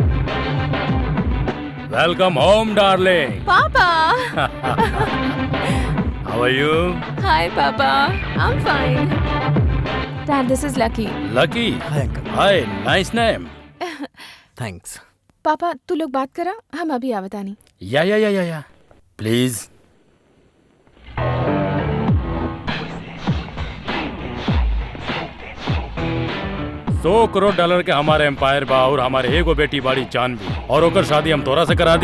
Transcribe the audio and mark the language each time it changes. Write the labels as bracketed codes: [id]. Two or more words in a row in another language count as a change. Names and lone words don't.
[en] Welcome home, darling. Papa. How are you? Hi, Papa. I'm fine. Dad, this is Lucky. Lucky. Hi, uncle. Hi, nice name. थैंक्स। [bho] पापा, तू लोग बात करा, हम अभी आवतानी। [en] yeah please. [bho] 100 करोड़ डॉलर के हमारे एम्पायर बा और हमारे एगो बेटी बाड़ी जानवी और ओकर शादी हम तोरा से करा दी।